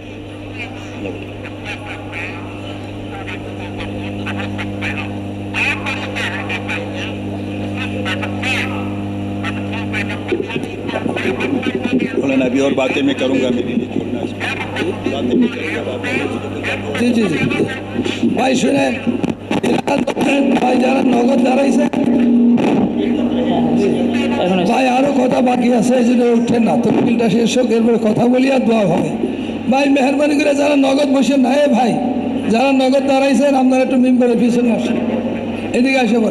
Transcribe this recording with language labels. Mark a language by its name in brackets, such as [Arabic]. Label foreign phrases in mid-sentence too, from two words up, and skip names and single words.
[Urdu] مولانا ابھی اور باتیں میں کروں گا، میرے لیے چھوڑنا اس کو، باتیں میں کروں گا۔ جی بھائی سنیں [Bangla] ভাই যারা নগদ দাঁড়াইছে ভাই আরো কথা বাকি আছে, এই জন্য উঠেন না, তফসিলটা শেষ হোক, এরপরে কথা বলি আর দোয়া হবে। ভাই মেহরবানি করে যারা নগদ বসেন না, ভাই যারা নগদ দাঁড়াইছেন আপনারা একটু মিম্বরের পিছনে আসেন, এদিকে আসে বলে।